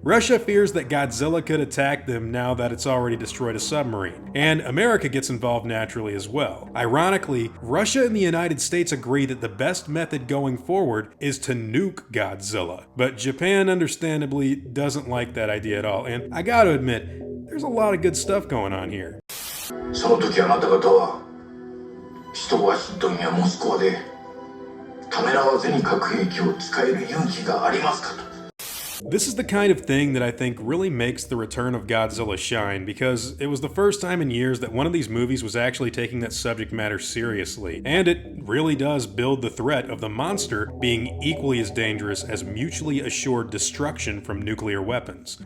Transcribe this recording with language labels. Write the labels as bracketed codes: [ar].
[en] Russia fears that Godzilla could attack them now that it's already destroyed a submarine, and America gets involved naturally as well. Ironically, Russia and the United States agree that the best method going forward is to nuke Godzilla, but Japan understandably doesn't like that idea at all, and I gotta admit, there's a lot of good stuff going on here. [ja] その時あなた方は首都ワシントンやモスクワでためらわずに核兵器を使える勇気がありますかと。 [en] This is the kind of thing that I think really makes The Return of Godzilla shine, because it was the first time in years that one of these movies was actually taking that subject matter seriously, and it really does build the threat of the monster being equally as dangerous as mutually assured destruction from nuclear weapons.